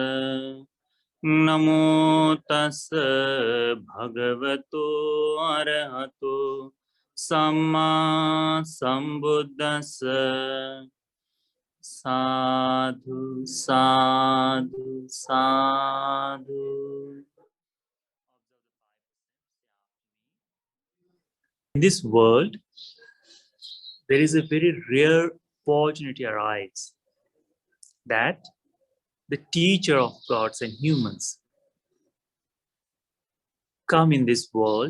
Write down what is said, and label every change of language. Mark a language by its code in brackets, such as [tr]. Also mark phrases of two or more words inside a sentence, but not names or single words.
[pi] Namo tassa bhagavato arahato samma sambuddhassa. Sadhu, sadhu, sadhu. [en] In this world, there is a very rare opportunity arises that the teacher of gods and humans come in this world.